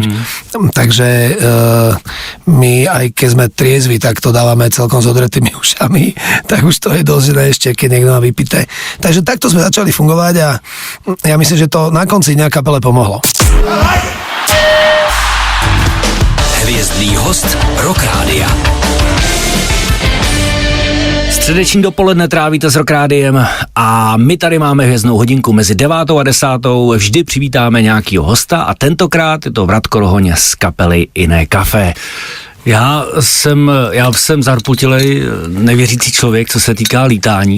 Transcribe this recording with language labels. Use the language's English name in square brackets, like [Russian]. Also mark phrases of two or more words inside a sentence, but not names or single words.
[Slovak] Takže my, aj keď sme triezvi, tak to dávame celkom s odretými ušami, tak už to je dosť ešte, keď niekto má vypité. Takže takto sme začali fungovať a ja myslím, že to na konci nejaká kapele pomohlo. [Czech] Hvězdný host Rock Rádia. Středeční dopoledne trávíte s Rock Rádiem a my tady máme hvězdnou hodinku mezi 9. a 10. Vždy přivítáme nějakýho hosta a tentokrát je to Vratko Rohoň z kapely Iné Café. Já jsem zarputilej, nevěřící člověk, co se týká lítání.